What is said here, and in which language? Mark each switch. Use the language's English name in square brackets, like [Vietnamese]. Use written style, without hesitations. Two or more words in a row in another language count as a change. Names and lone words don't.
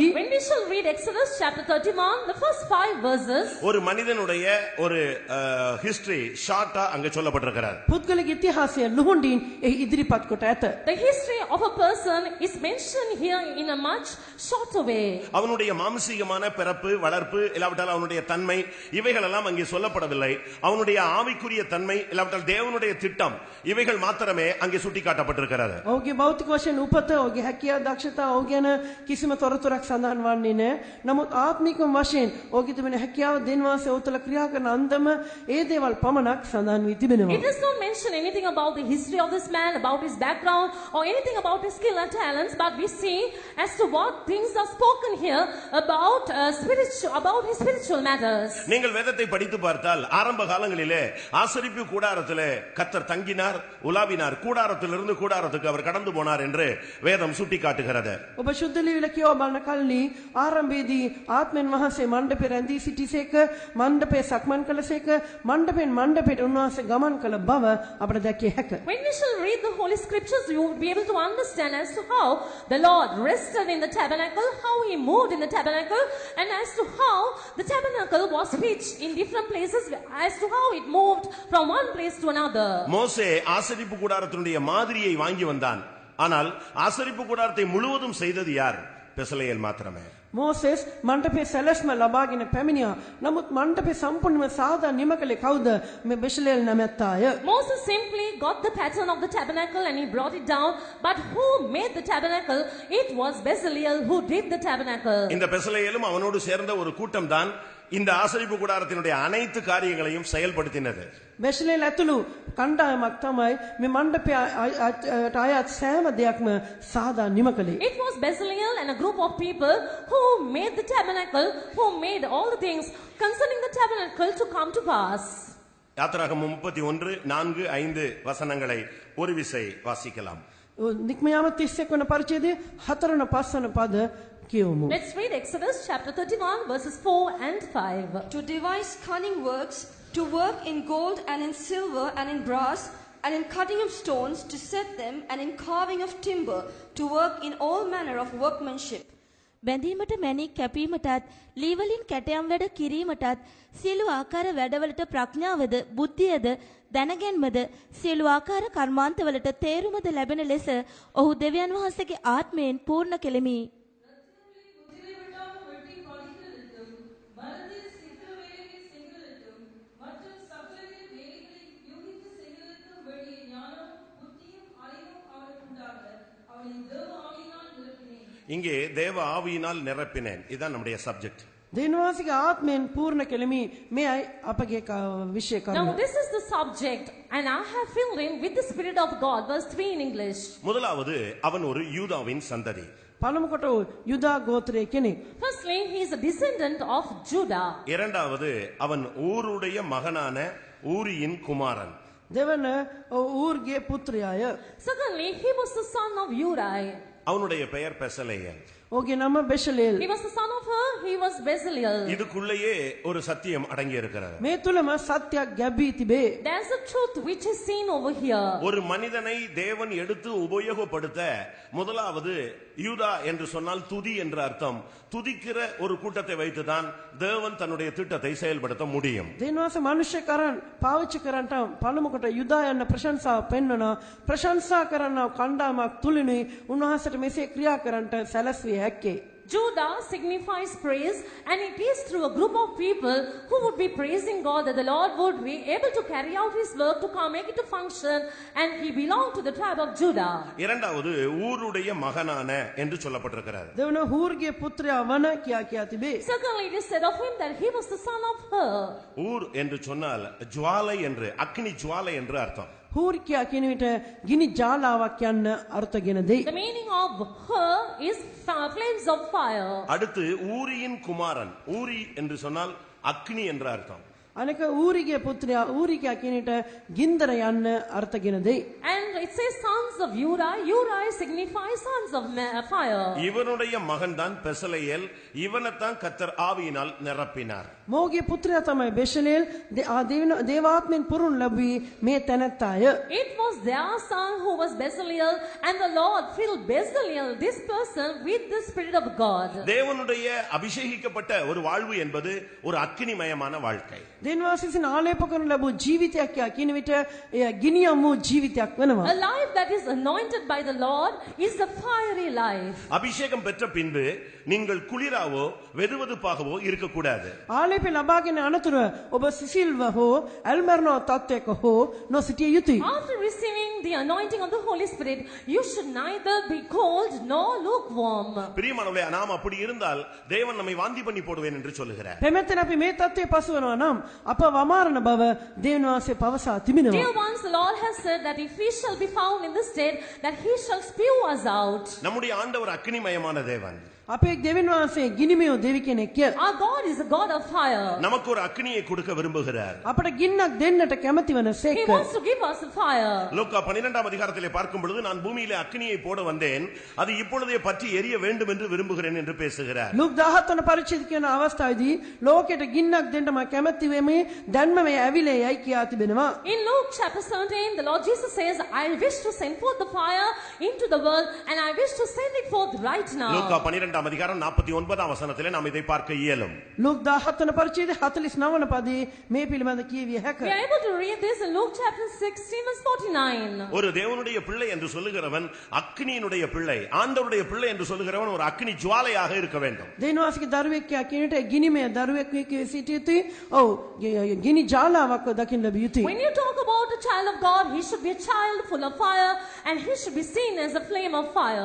[English] When we shall read Exodus chapter 31, the first 5 verses, [Tamil] ஒரு மனிதனுடைய ஒரு [English] history short [Tamil] அங்க சொல்லப்பட்டிருக்கிறது. [Sinhala] පුද්ගලගේ ඉතිහාසය ලුහුඬින් එහි ඉදිරිපත් කොට ඇත. [English] the history of a person is mentioned here in a much shorter way. [Tamil] அவனுடைய மாம்சீகமான பிறப்பு வளர்ப்பு இல்லாவிட்டால் அவனுடைய தன்மை இவைகள் எல்லாம் அங்கே சொல்லப்படவில்லை. அவனுடைய ஆவிக்குரிய தன்மை இல்லாவிட்டால் தேவனுடைய திட்டம் இவைகள் மாத்திரமே அங்கே சுட்டிக்காட்டப்பட்டிருக்கிறது. [Sinhala] ඔහුගේ භෞතික වශයෙන් උපත, ඔහුගේ හැකියාව, දක්ෂතා ඔහු ගැන කිසිම තොරතුරක් සඳහන් වන්නේ නැහැ. නමුත් ආත්මික වශයෙන් ඔහුගේ තිබෙන හැකියාව, දෙන්වාසය, ඔහු තුළ ක්‍රියා කරන අන්දම ඒ දේවල් පමණක් සඳහන් වී තිබෙනවා. [English] It does not mention anything about the history of this man, about his background, or anything about his skill and talents, but we see as to what things are spoken here about his spiritual matters. [Tamil] நீங்கள் வேதத்தை படித்து பார்த்தால் ஆரம்ப காலங்களிலே ஆசரிப்பு கூடாரத்திலே கர்த்தர் தங்கினார், உலாவினார், கூடாரத்திலிருந்து கூடாரத்துக்கு அவர் கடந்து போனார் என்று வேதம் சுட்டிக்காட்டுகிறது. [Sinhala] ඔබ ශුද්ධ ලියවිල කියව බලන කල්ලි ආරම්භයේදී ආත්මෙන් වහන්සේ මණ්ඩපේ රැඳී සිටිසේක, මණ්ඩපේ සක්මන් කළසේක, මණ්ඩපෙන් මණ්ඩපයට උන්වහන්සේ ගමන් කළ බව අපට දැකිය හැක. [English] When we shall read the Holy Scriptures, you will be able to understand as to how the Lord rested in the tabernacle, how He moved in the tabernacle, and as to how the tabernacle was pitched in different places, as to how it moved from one place to another. [Tamil] மோசே ஆசரிப்பு கூடாரத்தினுடைய மாதிரியை வாங்கி வந்தான். ஆனால் ஆசரிப்பு கூடாரத்தை முழுவதும் செய்தது யார்? பெசலெயேல் மாத்திரமே. [Sinhala] මෝසෙස් මණ්ඩපයේ සැලැස්ම ලබාගෙන පැමිණියා. නමුත් මණ්ඩපේ සම්පූර්ණයෙන්ම සාදා නිම කළේ කවුද? මේ බෙෂලේල් නැමැත්ත අය. [English] Moses simply got the pattern of the tabernacle and he brought it down. But who made the tabernacle? It was Bezaleel who did the tabernacle. [Tamil] இந்த பெசலேலும் அவனோடு சேர்ந்த ஒரு கூட்டம் தான் இந்த ஆசரிப்பு கூடாரத்தினுடைய அனைத்து காரியங்களையும் செயல்படுத்தினது. [Sinhala] බෙෂලේල් ඇතුළු කණ්ඩායමක් තමයි මේ මණ්ඩපයේ අයත් සෑම දෙයක්ම සාදා නිම කළේ. [English] It was Bezaleel and a group of people who made the tabernacle, who made all the things concerning the tabernacle to come to pass. [Tamil] யாத்திராகமம் 31:4-5 வசனங்களை ஒரு விசை வாசிக்கலாம். [Sinhala] නික්මයාම 31 වන පරිච්ඡේදයේ 4 5 පද කියවමු. [English] Let's read Exodus chapter 31 verses 4 and 5. To devise cunning works, to work in gold and in silver and in brass, and in cutting of stones, to set them, and in carving of timber, to work in all manner of workmanship. [Sinhala] බැඳීමට මැණික් කැපීමටත් ලීවලින් කැටයම් වැඩ කිරීමටත් සියලු ආකාර වැඩවලට ප්‍රඥාවද බුද්ධියද දැනගැන්මද සියලු ආකාර කර්මාන්තවලට තේරුමද ලැබෙන ලෙස ඔහු දෙවියන් වහන්සේගේ ආත්මයෙන් පූර්ණ කෙලෙමි. [Tamil] இங்கே தேவ ஆவியினால் நிரப்பினேன். இதுதான் நம்முடைய சப்ஜெக்ட். [Sinhala] දෙවියන්වහන්සේගේ ආත්මයෙන් පූර්ණ කෙලෙමි. මේයි අපගේ විෂය කරුණ. [English] Now this is the subject and I have filled in with the Spirit of God. Verse 3 in English. [Tamil] முதலாவது அவன் ஒரு யூதாவின் சந்ததி. [Sinhala] පළමු කොට යුදා ගෝත්‍රයේ කෙනෙක්. [English] Firstly, he is a descendant of Judah. [Tamil] இரண்டாவது அவன் ஊருடைய மகனான ஊரியின் குமாரன். [Sinhala] දෙවන ඌර්ගේ පුත්‍රයාය. [English] Secondly, he was the son of Uri. [Tamil] அவனுடைய பெயர் பெசலேயல். [Sinhala] ඔහුගේ නම බෙෂලේල්. [English] He was the son of her, he was Bezaleel. [Tamil] இதுக்குள்ளேயே ஒரு சத்தியம் அடங்கி இருக்கிறது. [Sinhala] මේ තුලම සත්‍යයක් ගැබී තිබේ. [English] There's a truth which is seen over here. [Tamil] ஒரு மனிதனை தேவன் எடுத்து உபயோகப்படுத்த முதலாவது யூதா என்று சொன்னால் துதி என்ற அர்த்தம். துதிக்கிற ஒரு கூட்டத்தை வைத்துதான் தேவன் தன்னுடைய திட்டத்தை செயல்படுத்த முடியும். [Sinhala] දෙවියන්වහන්සේ මිනිස්සු කරන් පාවිච්චි කරන්ට පළමු කොට යුදා යන ප්‍රශංසාව පෙන්වනවා. ප්‍රශංසා කරන කණ්ඩායමක් තුලිනුයි උන්වහන්සේට මෙසේ ක්‍රියා කරන්නට සැලැස්විය හැක්කේ. [English] Judah signifies praise, and it is through a group of people who would be praising God that the Lord would be able to carry out his work to come make it to function, and he belonged to the tribe of Judah. [Tamil] இரண்டாவது ஊருடைய மகனான என்று சொல்லப்பட்டிருக்கிறது. [Sinhala] දෙවන හූර්ගේ පුත්‍රයා වන කියා තිබේ. [English] Secondly, it is said of him that he was the son of her. [Tamil] ஊர் என்று சொன்னால் ஜுவாலை என்று அக்னி ஜுவாலை என்று அர்த்தம். [Sinhala] හූර් කියා කියන විට ගිනි ජාලාවක් යන්න අර්ථගෙන දෙයි. [English] The meaning of her is flames of fire. [Tamil] அடுத்து ஊரியின் குமாரன். ஊரி என்று சொன்னால் அக்னி என்ற அர்த்தம். [Sinhala] අනෙක ඌරිගේ පුත්‍රයා ඌරි කියා කියන විට ගින්දර යන්න අර්ථගෙන දෙයි. [English] And it says sons of Uri. Uri signifies sons of fire. [Tamil] இவனுடைய மகன்தான் பெசலேயல். இவனைத்தான் கர்த்தர் ஆவியினால் நிரப்பினார். [Sinhala] මොහුගේ පුත්‍රයා තමයි බෙෂලේල්. දේවාත්මෙන් පුරුන් ලැබී මේ තැනැත්තාය. [English] It was their son who was Bezaleel, and the Lord filled Bezaleel, this person, with the Spirit of God. [Tamil] தேவனுடைய அபிஷேகிக்கப்பட்ட ஒரு வாழ்வு என்பது ஒரு அக்னிமயமான வாழ்க்கை. [Sinhala] දෙවියන්වහන්සේ ආලේප කරන ලැබූ ජීවිතයක් කියා කියන විට එය ගිනියම් වූ ජීවිතයක් වෙනවා. [English] A life that is anointed by the Lord is a fiery life. [Tamil] அபிஷேகம் பெற்ற பின்பு நீங்கள் குளிராவோ வெதுவெதுப்பாகவோ இருக்கக்கூடாது. [Sinhala] ආලේප ලබාගෙන අනතුර ඔබ සිසිල්ව හෝ ඇල්මර්නෝ තත්වයක හෝ නොසිටිය යුතුයි. [English] After receiving the anointing of the Holy Spirit, you should neither be cold nor lukewarm. [Tamil] பிரியமானவர்களே, நாம் அப்படி இருந்தால் தேவன் நம்மை வாந்தி பண்ணி போடுவேன் என்று சொல்லுகிறார். [Sinhala] පැමැත්තෙන් අපි මේ තත්ත්වයේ පසු වෙනවා නම් අප වමාරණ බව දෙවියන්වහන්සේ පවසා තිබෙනවා. [English] Dear ones, the Lord has said that if we shall be found in this state, that he shall spew us out. [Tamil] நம்முடைய ஆண்டவர் அக்னிமயமான தேவன். [Sinhala] අපේ දෙවියන්වහන්සේ ගිනිමෙව දෙවි කෙනෙක්. [English] Our God is a God of fire. [Tamil] நமக்கு ஒரு அக்னியை கொடுக்க விரும்புகிறார். [Sinhala] අපට ගින්නක් දෙන්නට කැමති වන [English] He [Sinhala] සේක. [English] wants to give us a fire. [Tamil] லூக்கா 12ஆம் அதிகாரத்திலே பார்க்கும் பொழுது நான் பூமியிலே அக்னியை போட வந்தேன், அது இப்பொழுதே பற்றி எரிய வேண்டும் என்று விரும்புகிறேன் என்று பேசுகிறார். [Sinhala] ලුක් 17 වන පරිච්ඡේද කියන අවස්ථාවේදී ලෝකයට ගින්නක් දෙන්න මම කැමති වෙමි. දැන්ම මේ ඇවිලේ යයි කියා තිබෙනවා. [English] In Luke chapter 17, the Lord Jesus says, I wish to send forth the fire into the world, and I wish to send it forth right now. [Tamil] லூக்கா 12 12ஆம் அதிகாரம் 49ஆம் வசனத்திலே நாம் இதை பார்க்க இயலும். [Sinhala] ලූක් 17 වන පරිච්ඡේදයේ 49 වන පදයේ මේ පිළිබඳ කියවිය හැක. [English] We are able to read this in Luke chapter 16 verse 49. [Tamil] ஒரு தேவனுடைய பிள்ளை என்று சொல்லுகிறவன் அக்கினியினுடைய பிள்ளை, ஆண்டவருடைய பிள்ளை என்று சொல்லுகிறவன் ஒரு அக்கினி ஜுவாலையாக இருக்க வேண்டும். [Sinhala] දෙවියන්වහන්සේගේ දරුවෙක් කියනට ගිනිමය දරුවෙක් වේ සිටිය යුතුයි. ඔව් ගිනි ජාලාවක් දකින්න ලැබිය යුතුයි. [English] When you talk about a child of God, he should be a child full of fire and he should be seen as a flame of fire.